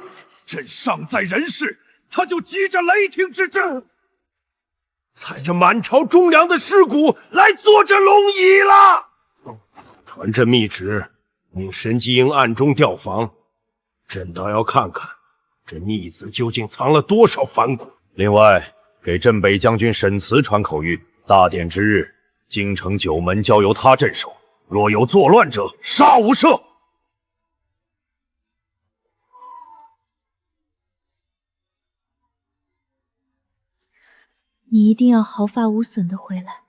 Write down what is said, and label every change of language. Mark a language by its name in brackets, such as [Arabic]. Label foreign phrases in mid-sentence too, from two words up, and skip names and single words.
[Chinese] 朕尚在人世，他就急着雷霆之阵，踩着满朝忠良的尸骨来坐这龙椅了。传朕密旨，命神机营暗中調訪，朕倒要看看这逆子究竟藏了多少反骨。另外，给镇北将軍沈慈傳口諭，大典之日，京城九門交由他鎮守，若有作亂者，殺無赦。你一定要毫髮無損的回來。